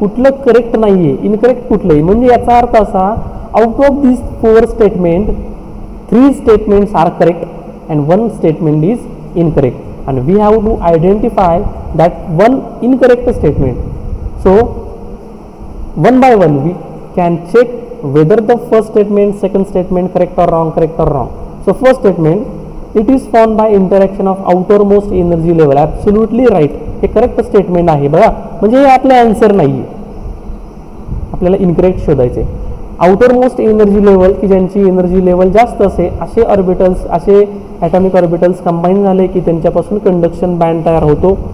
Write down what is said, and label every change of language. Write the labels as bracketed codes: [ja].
[mr] कुठलं करेक्ट नाहीये, इनकरेक्ट कुठलंही. म्हणजे याचा अर्थ असा, [en] Out of this 4 statement 3 statements are correct and 1 statement is incorrect, and we have to identify that 1 incorrect statement. So one by one we can check whether the first statement, second statement correct or wrong, correct or wrong. So first statement, it is formed by interaction of outermost energy level. Absolutely right. [mr] हे correct statement आहे बघा. म्हणजे हे आपलं answer नाहीये, आपल्याला incorrect शोधायचे. Outer most energy level की ज्यांची एनर्जी लेवल जास्त असे, असे ऑर्बिटल्स, असे ॲटॉमिक ऑर्बिटल्स कंबाईन झाले की त्यांच्यापासून कंडक्शन बँड तयार होतो.